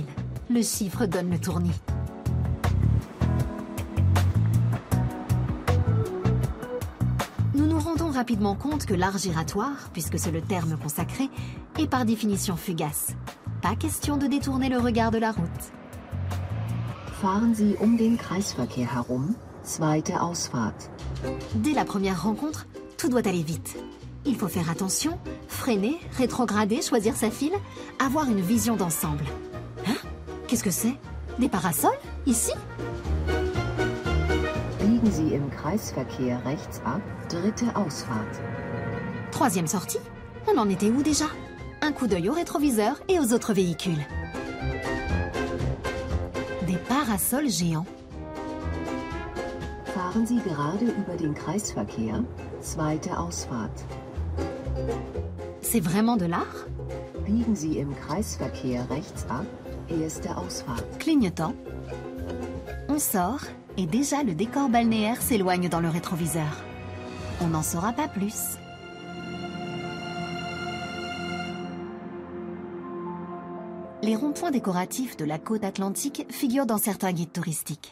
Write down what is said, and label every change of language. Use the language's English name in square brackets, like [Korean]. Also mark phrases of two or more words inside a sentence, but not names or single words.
[French] Le chiffre donne le tournis. Nous nous rendons rapidement compte que l'art giratoire, puisque c'est le terme consacré, est par définition fugace. Pas question de détourner le regard de la route. [German] Fahren Sie den Kreisverkehr herum, zweite Ausfahrt. [French] Dès la première rencontre, tout doit aller vite. Il faut faire attention, freiner, rétrograder, choisir sa file, avoir une vision d'ensemble. Hein? Qu'est-ce que c'est? Des parasols? Ici? [German] Biegen Sie im Kreisverkehr rechts ab, dritte Ausfahrt. [French] Troisième sortie? On en était où déjà? Un coup d'œil au rétroviseur et aux autres véhicules. Des parasols géants. [German] Fahren Sie gerade über den Kreisverkehr, zweite Ausfahrt. [French] C'est vraiment de l'art? [German] Biegen Sie im Kreisverkehr rechts ab, erste Ausfahrt. [French] Clignotant. On sort et déjà le décor balnéaire s'éloigne dans le rétroviseur. On n'en saura pas plus. Les ronds-points décoratifs de la côte atlantique figurent dans certains guides touristiques.